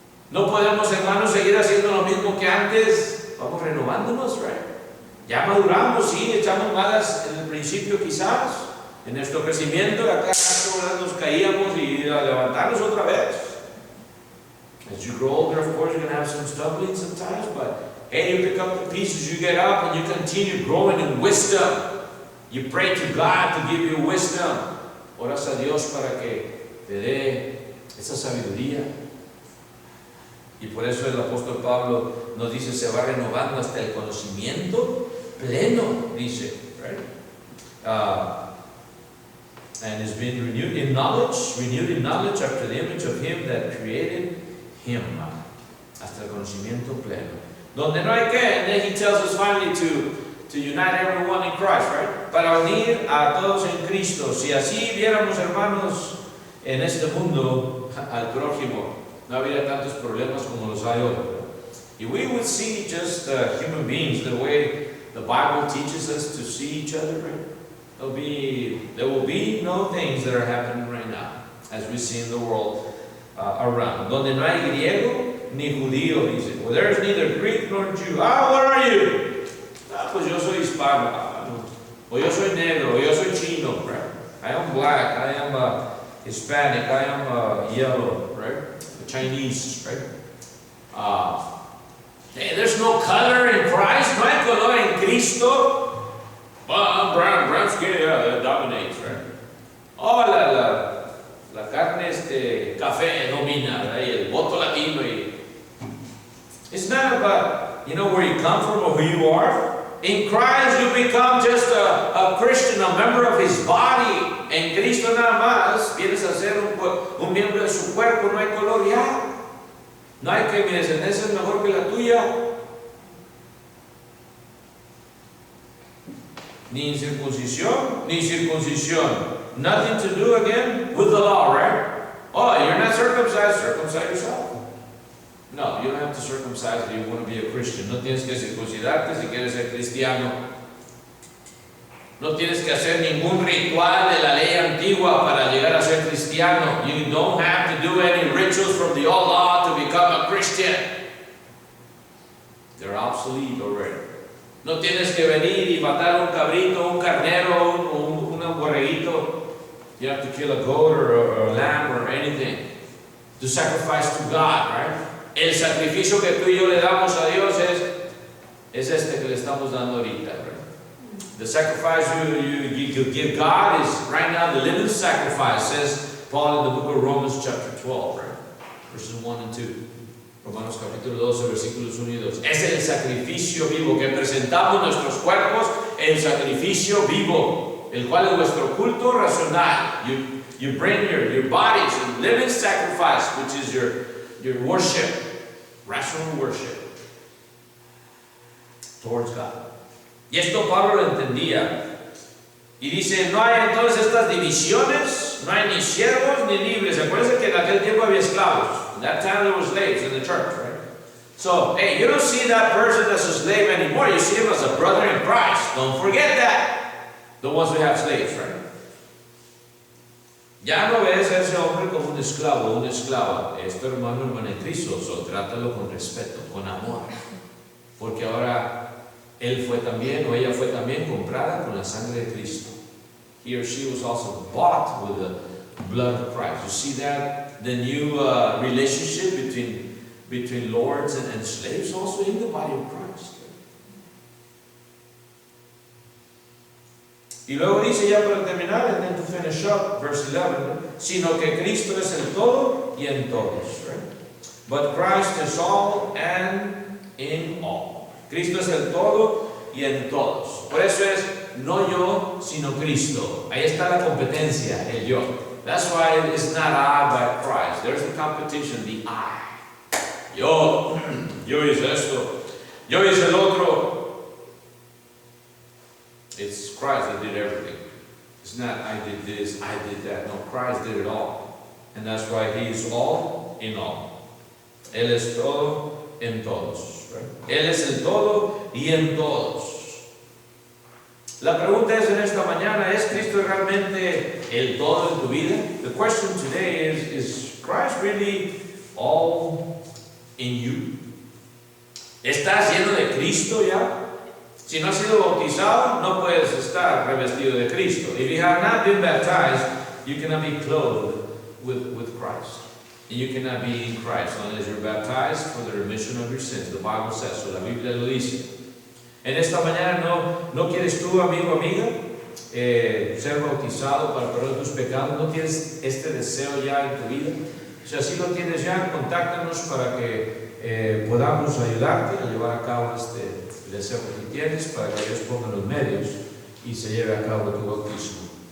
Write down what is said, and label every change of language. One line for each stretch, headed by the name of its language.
Spanish: No podemos, hermanos, seguir haciendo lo mismo que antes. Vamos renovándonos, right? Ya maduramos, sí, echamos malas en el principio quizás, en nuestro crecimiento, acá nos caíamos y a levantarnos otra vez.
English: As you grow older, of course, you're going to have some stumbling sometimes, but hey, you pick up the pieces, you get up, and you continue growing in wisdom. You pray to God to give you wisdom.
Spanish: Oras a Dios para que te dé esa sabiduría. Y por eso el apóstol Pablo nos dice, se va renovando hasta el conocimiento pleno, dice, right?
English: And is being renewed in knowledge after the image of him that created him.
Spanish: Hasta el conocimiento pleno. Donde no hay que,
English: and then he tells us finally to unite everyone in Christ, right?
Spanish: Para unir a todos en Cristo. Si así viéramos, hermanos, en este mundo al prójimo, no habría tantos problemas como los hay hoy.
English: If we would see just human beings the way the Bible teaches us to see each other, right? There will be no things that are happening right now as we see in the world around.
Spanish: Donde no hay griego ni judío, dice.
English: Well, there is neither Greek nor Jew. What are you?
Spanish: Pues yo soy hispano. No. O yo soy negro, o yo soy chino, right?
English: I am black, I am Hispanic, I am yellow, right? Chinese, right? Hey, there's no color in Christ.
Spanish: No hay color en Cristo.
English: Brown skin, that dominates, right? Oh,
Spanish: la carne café domina,
English: right?
Spanish: El voto latino.
English: It's not about, where you come from or who you are. In Christ, you become just a Christian, a member of His body.
Spanish: En Cristo nada más vienes a ser un miembro de su cuerpo, no hay color ya. No hay que mi descendencia es mejor que la tuya. Ni circuncisión, ni circuncisión.
English: Nothing to do again with the law, right? Oh, you're not circumcised, circumcise yourself. No, you don't have to circumcise if you want to be a Christian.
Spanish: No tienes que circuncidarte si quieres ser cristiano. No tienes que hacer ningún ritual de la ley antigua para llegar a ser cristiano.
English: You don't have to do any rituals from the old law to become a Christian. They're obsolete already.
Spanish: No tienes que venir y matar un cabrito, un carnero, un borreguito.
English: You have to kill a goat or a lamb or anything to sacrifice to God, right?
Spanish: El sacrificio que tú y yo le damos a Dios es este que le estamos dando ahorita, right?
English: The sacrifice you give God is right now the living sacrifice, says Paul in the book of Romans chapter 12, right? Verses 1 and 2.
Spanish: Romanos capítulo 12, versículos 1 y 2. Es el sacrificio vivo que presentamos nuestros cuerpos, el sacrificio vivo, el cual es vuestro culto racional.
English: You bring your bodies in living sacrifice, which is your worship, rational worship towards God.
Spanish: Y esto Pablo lo entendía. Y dice, no hay entonces estas divisiones, no hay ni siervos ni libres. Acuérdense que en aquel tiempo había esclavos.
English: In that time there were slaves in the church, right? So, hey, you don't see that person as a slave anymore. You see him as a brother in Christ. Don't forget that. The ones who have slaves, right?
Spanish: Ya no ves a ese hombre como un esclavo o una esclava. Es tu hermano, hermana en Cristo. So, trátalo con respeto, con amor. Porque ahora él fue también, o ella fue también comprada con la sangre de Cristo.
English: He or she was also bought with the blood of Christ. You see that? The new relationship between lords and slaves also in the body of Christ.
Spanish: Y luego dice ya para terminar,
English: and then to finish up, verse 11,
Spanish: sino que Cristo es el todo y en todos.
English: Right? But Christ is all and in all.
Spanish: Cristo es el todo y en todos. Por eso es no yo, sino Cristo. Ahí está la competencia, el yo.
English: That's why it's not I, but Christ. There's the competition, the I.
Spanish: Yo hice esto, yo hice el otro.
English: It's Christ that did everything. It's not I did this, I did that. No, Christ did it all. And that's why He is all in all.
Spanish: Él es todo en todos. Right? Él es el todo y en todos. La pregunta es en esta mañana, ¿es Cristo realmente el todo en tu vida?
English: The question today is Christ really all in you?
Spanish: ¿Estás lleno de Cristo ya? Si no has sido bautizado, no puedes estar revestido de Cristo.
English: If you have not been baptized, you cannot be clothed with Christ. And you cannot be in Christ unless you're baptized for the remission of your sins. The Bible says so.
Spanish: La Biblia lo dice. En esta mañana no quieres tú, amigo, amiga, ser bautizado para perdonar tus pecados. ¿No tienes este deseo ya en tu vida? Si así lo tienes ya, contáctanos para que podamos ayudarte a llevar a cabo este deseo que tú tienes, para que Dios ponga los medios y se lleve a cabo tu bautismo.